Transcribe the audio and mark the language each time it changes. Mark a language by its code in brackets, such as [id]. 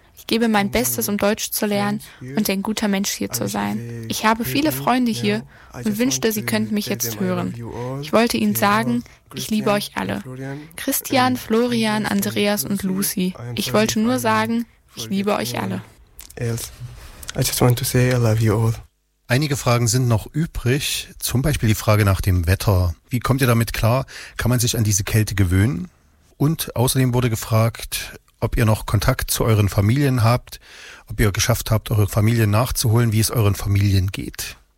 [de] Ich gebe mein Bestes, um Deutsch zu lernen und ein guter Mensch hier zu sein. Ich habe viele Freunde hier und wünschte, sie könnten mich jetzt hören. Ich wollte ihnen sagen, ich liebe euch alle. Christian, Florian, Andreas und Lucy. Ich wollte nur sagen, ich liebe euch alle. [en] I just want to say I love you all. [de] Einige Fragen sind noch übrig, zum Beispiel die Frage nach dem Wetter. Wie kommt ihr damit klar? Kann man sich an diese Kälte gewöhnen? Und außerdem wurde gefragt, ob ihr noch Kontakt zu euren Familien habt, ob ihr geschafft habt, eure Familien nachzuholen, wie es euren Familien geht.